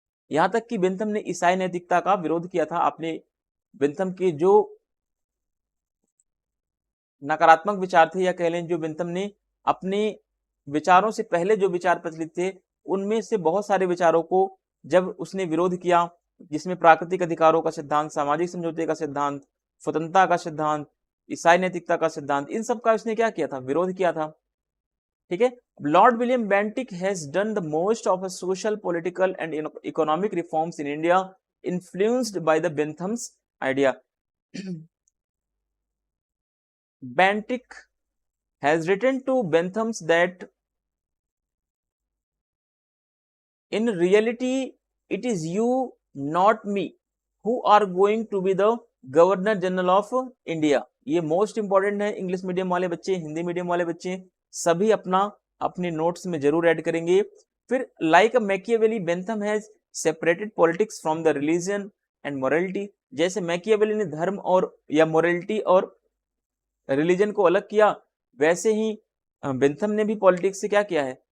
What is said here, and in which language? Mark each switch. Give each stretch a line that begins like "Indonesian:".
Hindi: यहां तक कि बेंथम ने ईसाई नैतिकता का विरोध किया था। आपने बेंथम के जो नकारात्मक विचार थे, या कह लें जो बेंथम ने अपने विचारों से पहले जो विचार प्रचलित थे, उनमें से बहुत सारे विचारों को जब उसने विरोध किया, जिसमें प्राकृतिक अधिकारों का सिद्धांत, सामाजिक समझौते का सिद्धांत, स्वतंत्रता का सिद्धांत, ईसाई नैतिकता का सिद्धांत, इन सब का उसने क्या किया था? विरोध किया था। ठीक है,
English: Lord William Bentinck has done the most of social, political and economic reforms in India influenced by the Bentham's idea. Bentinck has written to Benthams that in reality it is you, not me, who are going to be the governor general of India.
Hindi: ये most important है। English medium वाले बच्चे, Hindi medium वाले बच्चे सभी अपने notes में जरूर ऐड करेंगे।
English: फिर like Machiavelli, Bentham has separated politics from the religion and morality.
Hindi: जैसे मैकियावेली ने धर्म और या मोरालिटी और रिलीजन को अलग किया, वैसे ही बेंथम ने भी पॉलिटिक्स से क्या किया है?